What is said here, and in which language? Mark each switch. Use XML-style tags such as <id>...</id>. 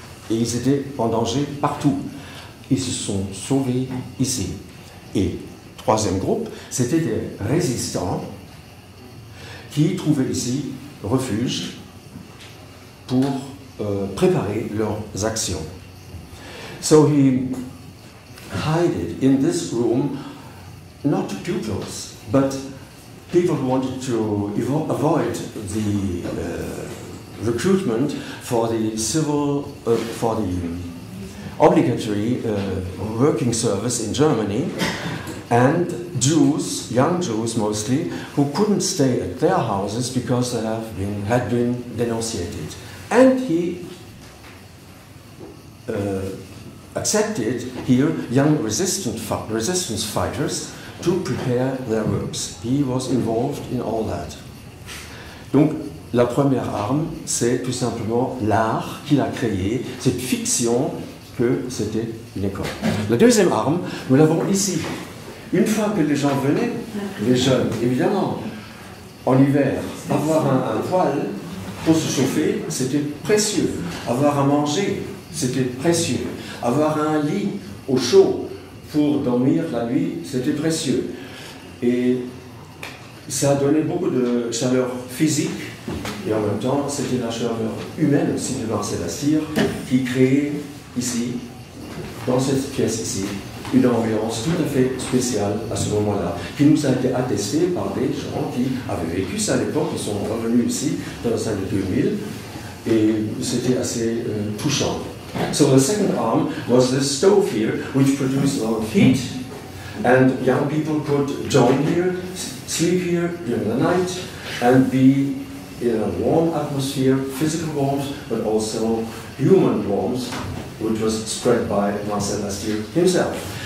<fr>Et ils étaient en danger partout. Ils se sont sauvés ici. Et troisième groupe, c'était des résistants qui trouvaient ici refuge pour préparer leurs actions.</fr> <en>So he hid in this room not pupils, but people who wanted to avoid the recruitment for the for the obligatory working service in Germany, and Jews, young Jews mostly, who couldn't stay at their houses because they had been denunciated. And he accepted here young resistance fighters to prepare their works. He was involved in all that.</en> <fr>Donc, la première arme, c'est tout simplement l'art qu'il a créé, cette fiction que c'était une école. La deuxième arme, nous l'avons ici. Une fois que les gens venaient, les jeunes, évidemment, en hiver, avoir un poêle pour se chauffer, c'était précieux. Avoir à manger, c'était précieux. Avoir un lit au chaud pour dormir la nuit, c'était précieux. Et ça a donné beaucoup de chaleur physique Et en même temps, c'était la chaleur humaine aussi de Marcel Astier qui créait ici, dans cette pièce ici, une ambiance tout à fait spéciale à ce moment-là, qui nous a été attestée par des gens qui avaient vécu ça à l'époque, qui sont revenus ici dans les années 2000, et c'était assez touchant.</fr> <en>So the second arm was the stove here, which produced a lot of heat, and young people could join here, sleep here during the night, and be in a warm atmosphere, physical warmth, but also human warmth, which was spread by Marcel Astier himself.</en>